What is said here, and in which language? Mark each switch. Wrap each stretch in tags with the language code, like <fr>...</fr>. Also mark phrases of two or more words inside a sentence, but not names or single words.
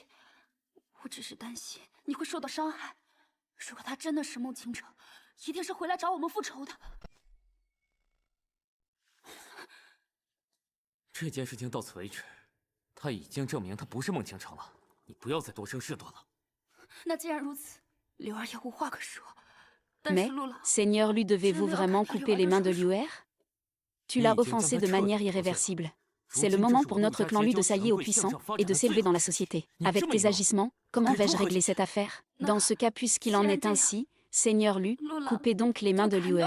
<zh>我只是担心你会受到伤害。如果他真的是孟倾城，一定是回来找我们复仇的。这件事情到此为止，他已经证明他不是孟倾城了，你不要再多生事端了。那既然如此，柳儿也无话可说。</zh> <fr>Mais, Seigneur Lu, devez-vous vraiment couper les mains de Liuer? Tu l'as offensé de manière irréversible. C'est le moment pour notre clan Lu de s'allier aux puissants et de s'élever dans la société. Avec tes agissements, comment vais-je régler cette affaire? Dans ce cas, puisqu'il en est ainsi, Seigneur Lu, coupez donc les mains de Liuer.</fr>